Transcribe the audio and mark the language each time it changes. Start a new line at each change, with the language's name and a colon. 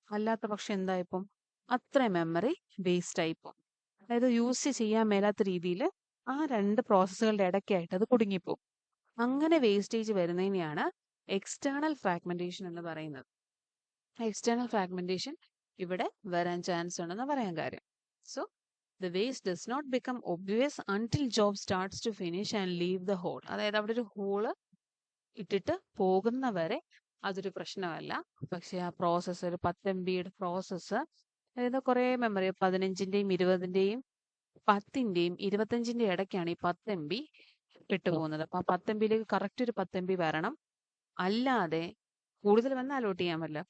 Malayalam: അല്ലാത്ത പക്ഷം എന്തായിപ്പം? അത്ര മെമ്മറി വേസ്റ്റ് ആയിപ്പോ. അതായത് യൂസ് ചെയ്യാൻ മേലാത്ത രീതിയിൽ ആ 2 പ്രോസസ്സുകളുടെ ഇടയ്ക്കായിട്ട് അത് കുടുങ്ങിപ്പോകും. അങ്ങനെ വേസ്റ്റേജ് വരുന്നതിനെയാണ് എക്സ്റ്റേണൽ ഫ്രാഗ്മെന്റേഷൻ എന്ന് പറയുന്നത്. എക്സ്റ്റേണൽ ഫ്രാഗ്മെന്റേഷൻ ഇവിടെ വരാൻ ചാൻസ് ഉണ്ടെന്ന് പറയാൻ കാര്യം.
English: So the waste does not become obvious until job starts to finish and leave the hole.
Malayalam: അതായത് അവിടെ ഒരു ഹോള് ഇട്ടിട്ട് പോകുന്നവരെ അതൊരു പ്രശ്നമല്ല. പക്ഷെ ആ പ്രോസസ്സ് ഒരു 10 MBയുടെ പ്രോസസ്സ്, അതായത് കുറെ മെമ്മറി 15ന്റെയും 20ന്റെയും 10ന്റെയും 25ന്റെയും ഇടയ്ക്കാണ് ഈ 10 MB വിട്ടുപോകുന്നത്. അപ്പൊ ആ 10 MBയിലേക്ക് കറക്റ്റ് ഒരു 10 MB വരണം. അല്ലാതെ കൂടുതൽ വന്നാൽ അലോട്ട് ചെയ്യാൻ പറ്റില്ല.